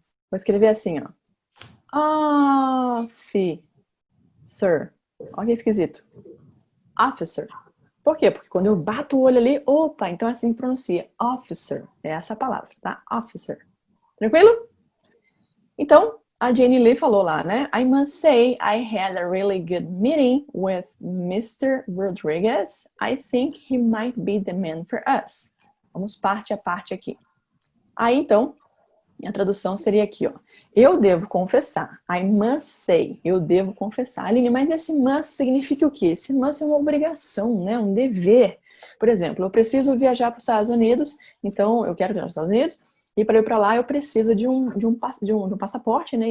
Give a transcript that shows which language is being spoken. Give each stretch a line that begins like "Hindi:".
Portuguese: Vou escrever assim, ó. Officer. Olha que esquisito. Officer. Por quê? Porque quando eu bato o olho ali, opa, então é assim que pronuncia. Officer. É essa palavra, tá? Officer. Tranquilo? Então, a Jane Lee falou lá, né?
English: I must say I had a really good meeting with Mr. Rodriguez. I think he might be the man for us.
Portuguese: Vamos parte a parte aqui. Aí, então, a tradução seria aqui, ó. Eu devo confessar.
English: I must say.
Portuguese: Eu devo confessar. Aline, mas esse must significa o quê? Esse must é uma obrigação, né? Um dever. Por exemplo, eu preciso viajar para os Estados Unidos, então eu quero viajar para os Estados Unidos, e para ir para lá eu preciso de um passaporte, né?